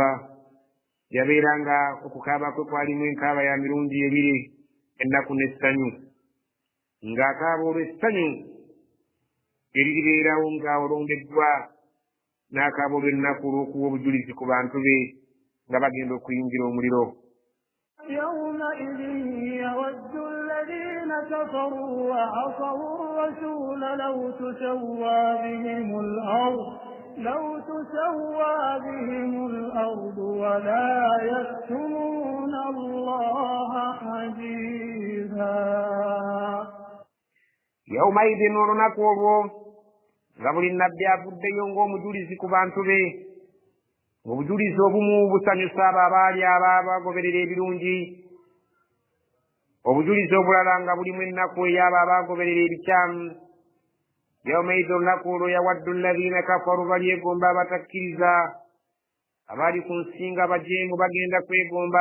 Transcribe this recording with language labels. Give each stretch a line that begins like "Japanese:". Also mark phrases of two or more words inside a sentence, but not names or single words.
Ganda: Yabeeranga okukaaba kwe kwalimu enkaaba ya mirundi ebiri, ennaku n'essanyu, ng'akaaba olw'essanyu eriribeerawo ng'olondeddwa n'akaaba olw'ennaku olw'okuwa obujulizi ku bantu be nga bagenda okuyingira omuliro.
Arabic: يومئذ يود الذين كفروا وعصوا الرسول لو تسوى بهم الأرض ولا يكتمون الله حديثا.
Ganda: يومئذ olunaku olwo nga buli nnabbi avuddeyo ng'omujulizi ku bantu be. Obujulizi obumu busanyusa abo abaali abaagoberera ebirungi, obujulizi obulala nga bulimu ennaku ey'abo abaagoberera ebikyamu. Yawmaidhi olunaku olwo
Arabic: يود الذين كفروا
Ganda: balyegomba abatakkiriza abaali ku nsi nga bajeemu bagenda kwegomba.